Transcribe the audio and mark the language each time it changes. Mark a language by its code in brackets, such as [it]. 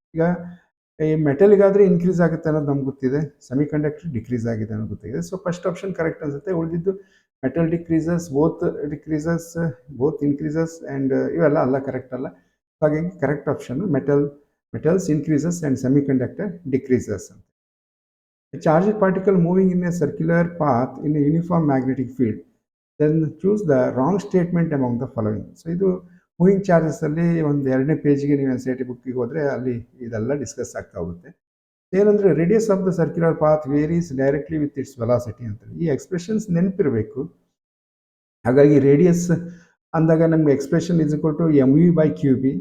[kn] ಈಗ ಈ ಮೆಟಲ್ಗಾದರೆ ಇನ್ಕ್ರೀಸ್ ಆಗುತ್ತೆ ಅನ್ನೋದು ನಮ್ಗೆ ಗೊತ್ತಿದೆ, ಸೆಮಿ ಕಂಡಕ್ಟರ್ ಡಿಕ್ರೀಸ್ ಆಗಿದೆ ಅನ್ನೋದು ಗೊತ್ತಿದೆ. ಸೊ ಫಸ್ಟ್ ಆಪ್ಷನ್ ಕರೆಕ್ಟ್ ಅನ್ಸುತ್ತೆ. ಉಳಿದಿದ್ದು metal decreases, both increases and ಇವೆಲ್ಲ ಅಲ್ಲ, ಕರೆಕ್ಟ್ ಅಲ್ಲ. ಹಾಗಾಗಿ correct option [en] metals increases and semiconductor decreases [kn] ಅಂತ. [en] A charged particle moving in a circular path in a uniform magnetic field, then choose the wrong statement among the following. [kn] So ಇದು moving ಚಾರ್ಜಸ್ಸಲ್ಲಿ ಒಂದು 2ನೇ ಪೇಜ್ಗೆ ನೀವು NCERT ಬುಕ್ಕಿಗೆ ಹೋದರೆ ಅಲ್ಲಿ ಇದೆಲ್ಲ discuss ಆಗ್ತಾ ಹೋಗುತ್ತೆ. [en] ಏನಂದರೆ radius of the circular path varies directly with its velocity ಅಂತೇಳಿ. [kn] ಈ ಎಕ್ಸ್ಪ್ರೆಷನ್ಸ್ ನೆನಪಿರಬೇಕು. ಹಾಗಾಗಿ ರೇಡಿಯಸ್ ಅಂದಾಗ ನಮಗೆ expression is equal to mv/qb.